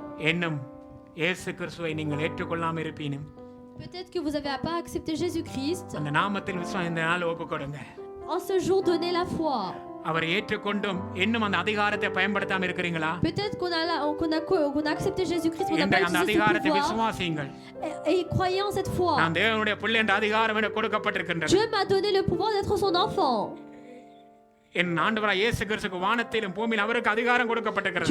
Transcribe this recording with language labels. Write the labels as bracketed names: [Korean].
[Tamil] என்னும் இயேசு கிறிஸ்துவை நீங்கள் ஏற்றுக்கொள்ளாமல் இருப்பீனும் [French] Peut-être que vous n'avez pas accepté Jésus-Christ. [Tamil] அந்த நாமத்தில் விசுவாசம் இந்த நாள் ஒப்புக் கொடுங்க. [French] En ce jour, donnez la foi. [Tamil] அவரை ஏற்றுக்கொண்டும் இன்னும் அந்த அதிகாரத்தை பயன்படுத்தாம இருக்கிறீங்களா? [French] Peut-être qu'on a accepté Jésus-Christ, mais on n'a pas [Tamil] அந்த [French] utilisé ce [Tamil] அதிகாரத்தை [French] pouvoir. [Tamil] விசுவாசியுங்கள். [French] Et croyez en cette foi. [Tamil] நான் தேவனுடைய பிள்ளை என்ற அதிகாரம் எனக்கு கொடுக்கப்பட்டிருக்கின்றது. [French] Dieu m'a donné le pouvoir d'être son enfant. [Tamil] என் ஆண்டவராகிய இயேசு கிறிஸ்துவுக்கு வானத்திலும் பூமியிலும் அவருக்கு அதிகாரம் கொடுக்கப்பட்டிருக்கிறது.